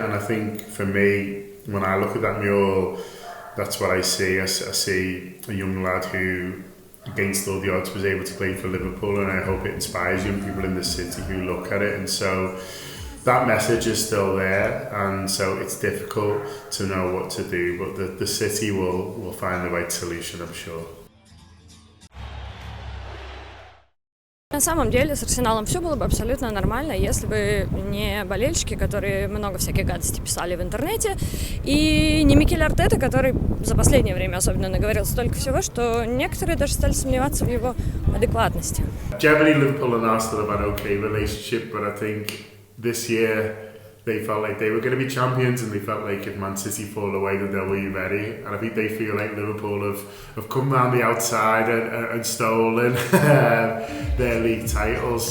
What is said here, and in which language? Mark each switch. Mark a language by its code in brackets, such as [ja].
[en] And I think for me, when I look at that mural, that's what I see. I see a young lad who, against all the odds, was able to play for Liverpool, and I hope it inspires young people in the city who look at it. And so that message is still there, and so it's difficult to know what to do, but the city will find the right solution, I'm sure. [ru] На самом деле с Арсеналом все было бы абсолютно нормально, если бы не болельщики, которые много всяких гадостей писали в интернете, и не Микель Артета, который за последнее время особенно наговорил столько всего, что некоторые даже стали сомневаться в его адекватности. [en] Generally, Liverpool and Arsenal have an okay relationship, but I think this year they felt like they were going to be champions, and they felt like if Man City fall away then they'll be ready, and I think they feel like Liverpool have come round the outside and stolen their league titles.